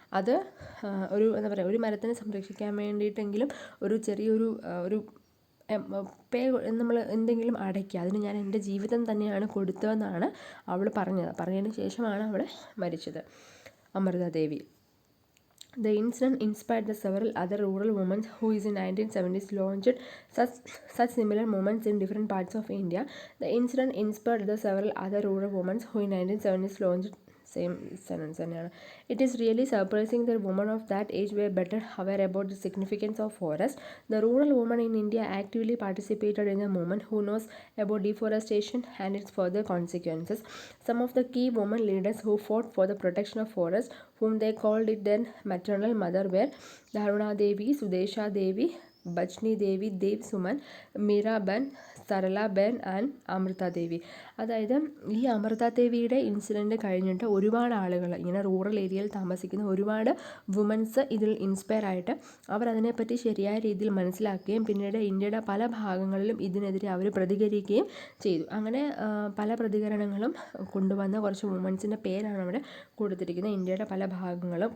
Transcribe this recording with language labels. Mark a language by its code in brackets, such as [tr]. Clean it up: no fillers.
[ml] അത് എന്താ പറയുക, ഒരു മരത്തിനെ സംരക്ഷിക്കാൻ വേണ്ടിയിട്ടെങ്കിലും ഒരു ചെറിയൊരു ഒരു പേ നമ്മൾ എന്തെങ്കിലും അടയ്ക്കുക, അതിന് ഞാൻ എൻ്റെ ജീവിതം തന്നെയാണ് കൊടുത്തതെന്നാണ് അവൾ പറഞ്ഞതിന് ശേഷമാണ് അവൾ മരിച്ചത്, Amrita Devi. [en] The incident inspired the several other rural women who in 1970s launched such similar movements in different parts of India. The incident inspired the several other rural women who in 1970s launched same sentence [ml] തന്നെയാണ്. [en] It is really surprising that women of that age were better aware about the significance of forest. The rural women in India actively participated in the movement who knows about deforestation and its further consequences. Some of the key women leaders who fought for the protection of forests, whom they called it their maternal mother, were Dharuna Devi, Sudesha Devi, Bachni Devi, Dev Suman, Miraben, Saralaben and Amritadevi. [ml] അതായത് ഈ അമൃതാദേവിയുടെ incident കഴിഞ്ഞിട്ട് ഒരുപാട് ആളുകൾ, ഇങ്ങനെ rural ഏരിയയിൽ താമസിക്കുന്ന ഒരുപാട് women's ഇതിൽ ഇൻസ്പയർ ആയിട്ട് അവരതിനെപ്പറ്റി ശരിയായ രീതിയിൽ മനസ്സിലാക്കുകയും പിന്നീട് ഇന്ത്യയുടെ പല ഭാഗങ്ങളിലും ഇതിനെതിരെ അവർ പ്രതികരിക്കുകയും ചെയ്തു. അങ്ങനെ പല പ്രതികരണങ്ങളും കൊണ്ടുവന്ന കുറച്ച് വുമൻസിൻ്റെ പേരാണ് അവിടെ കൊടുത്തിരിക്കുന്നത്, ഇന്ത്യയുടെ പല ഭാഗങ്ങളും.